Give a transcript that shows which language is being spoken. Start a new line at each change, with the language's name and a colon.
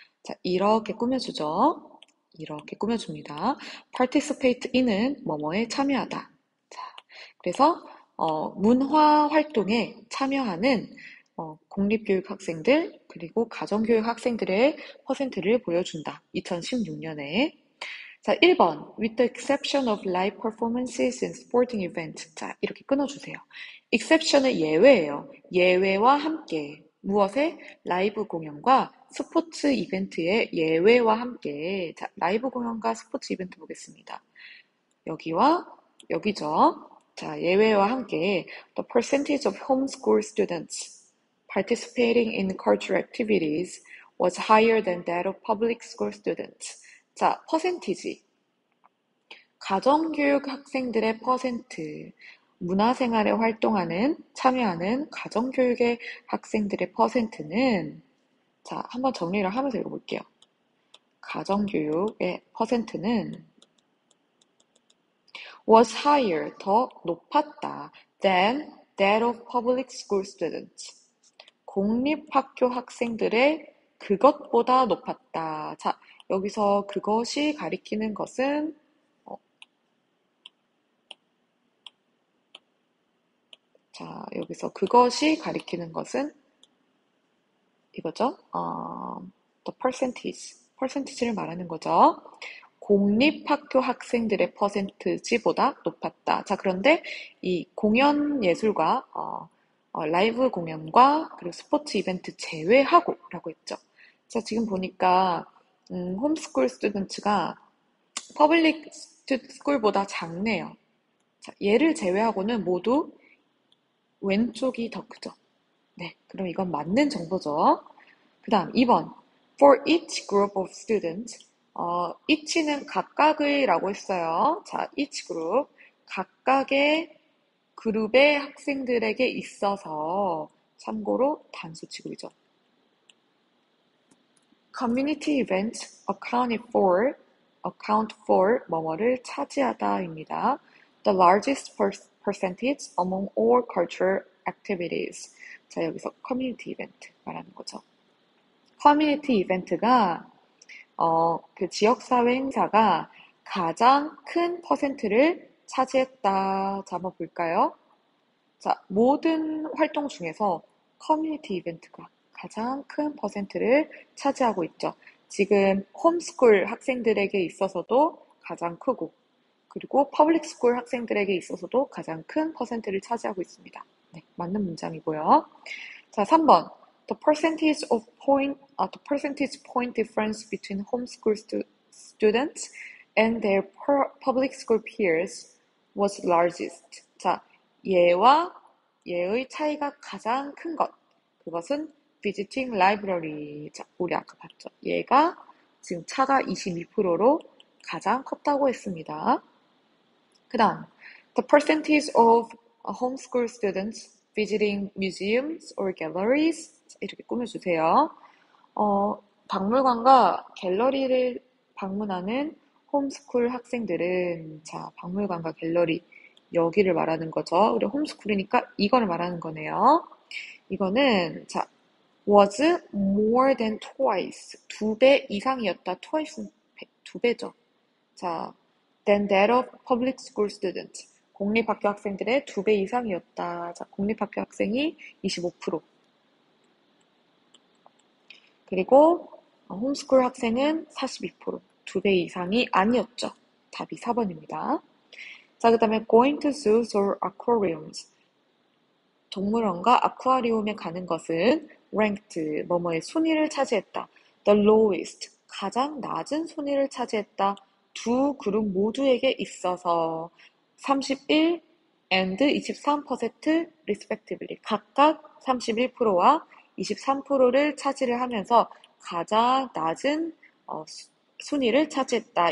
Korean: 자, 이렇게 꾸며주죠. 이렇게 꾸며줍니다. participate in은 뭐뭐에 참여하다. 자, 그래서 문화 활동에 참여하는 공립교육 학생들 그리고 가정교육 학생들의 퍼센트를 보여준다. 2016년에. 자, 1번.
English: With the exception of live performances and sporting events.
Korean: 자, 이렇게 끊어주세요. exception은 예외예요. 예외와 함께. 무엇에? 라이브 공연과 스포츠 이벤트의 예외와 함께. 자, 라이브 공연과 스포츠 이벤트 보겠습니다. 여기와 여기죠. 자, 예외와 함께
English: the percentage of homeschool students participating in cultural activities was higher than that of public school students.
Korean: 자, 퍼센티지. 가정교육 학생들의 퍼센트. 문화생활에 활동하는, 참여하는 가정교육의 학생들의 퍼센트는 자, 한번 정리를 하면서 읽어볼게요. 가정교육의 퍼센트는
English: was higher,
Korean: 더 높았다
English: than that of public school students.
Korean: 공립학교 학생들의 그것보다 높았다. 자, 여기서 그것이 가리키는 것은 자, 여기서 그것이 가리키는 것은 이거죠.
English: the percentage
Korean: 를 말하는 거죠. 공립학교 학생들의 퍼센트지보다 높았다. 자, 그런데 이 공연 예술과 라이브 공연과 그리고 스포츠 이벤트 제외하고 라고 했죠. 자, 지금 보니까 홈스쿨 스튜던츠가 퍼블릭 스쿨보다 작네요. 자, 얘를 제외하고는 모두 왼쪽이 더 크죠. 네, 그럼 이건 맞는 정보죠. 그 다음 2번.
English: For each group of students.
Korean: each는 각각의 라고 했어요.
English: 자, each group.
Korean: 각각의 그룹의 학생들에게 있어서 참고로 단수 취급이죠.
English: Community events account for
Korean: 뭐뭐를 차지하다입니다.
English: The largest percentage among all cultural activities.
Korean: 자, 여기서 커뮤니티 이벤트 말하는 거죠. 커뮤니티 이벤트가 그 지역사회 행사가 가장 큰 퍼센트를 차지했다. 자, 한번 볼까요? 자, 모든 활동 중에서 커뮤니티 이벤트가 가장 큰 퍼센트를 차지하고 있죠. 지금 홈스쿨 학생들에게 있어서도 가장 크고 그리고 퍼블릭 스쿨 학생들에게 있어서도 가장 큰 퍼센트를 차지하고 있습니다. 네, 맞는 문장이고요. 자, 3번.
English: The percentage point difference between homeschool students and their public school peers was largest.
Korean: 자, 얘의 차이가 가장 큰 것. 그것은
English: visiting library.
Korean: 자, 우리 아까 봤죠. 얘가 지금 차가 22%로 가장 컸다고 했습니다. 그 다음,
English: the percentage of homeschool students visiting museums or galleries.
Korean: 자, 이렇게 꾸며주세요. 박물관과 갤러리를 방문하는 홈스쿨 학생들은, 자, 박물관과 갤러리, 여기를 말하는 거죠. 우리 홈스쿨이니까 이걸 말하는 거네요. 이거는, 자,
English: was more than twice.
Korean: 2배 이상이었다. twice는 2배죠.
English: 자, than that of public school students.
Korean: 공립학교 학생들의 2배 이상이었다. 자, 공립학교 학생이 25%. 그리고 홈스쿨 학생은 42%. 2배 이상이 아니었죠. 답이 4번입니다. 자, 그 다음에
English: going to zoos or aquariums.
Korean: 동물원과 아쿠아리움에 가는 것은 ranked, 뭐뭐의 순위를 차지했다.
English: the lowest,
Korean: 가장 낮은 순위를 차지했다. 두 그룹 모두에게 있어서
English: 31 and 23% respectively,
Korean: 각각 31%와 23%를 차지를 하면서 가장 낮은 순위를 차지했다.